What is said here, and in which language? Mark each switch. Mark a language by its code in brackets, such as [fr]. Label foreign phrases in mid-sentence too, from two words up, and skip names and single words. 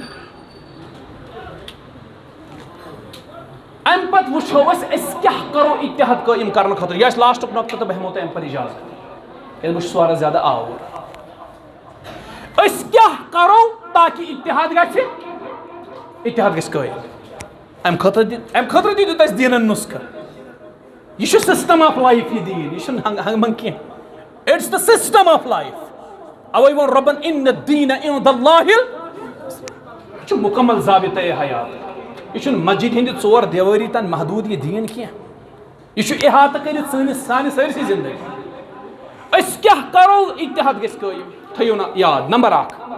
[ks] ام پتہٕ وٕچھو أسۍ کیٛاہ کرو اتحاد قٲیِم کرنہٕ خٲطرٕ یہِ آسہِ لاسٹُک نۄقطہٕ تہٕ بہٕ ہٮ۪مو تۄہہِ امہِ پتہٕ اِجازت کیٛازِ بہٕ چھُس واریاہ زیادٕ آوُر أسۍ کیٛاہ کرو تاکہِ اتحاد گژھِ قٲیِم امہِ خٲطرٕ تہِ دیُت اَسہِ دیٖنن نُسخہٕ یہ چھُ [en] system of [ks] لائف یہ دین یہ چھُنہٕ ہنٛگ منٛگ کینٛہہ [en] it's the system of life [ks] اوے ووٚن رۄبن [ar] ان الدین عند اللہ [ks] یہ چھُ مکمل ضابطۂ حیات یہ چھُنہٕ مسجد ہٕنٛدِ 4 دیوٲری تام محدوٗد یہ دین کینٛہہ یہ چھُ احاطہٕ کٔرِتھ سانہِ سٲرسٕے زندگی أسۍ کیٛاہ کرو اتحاد گژھِ قٲیِم تھٲیِو نا یاد نمبر 1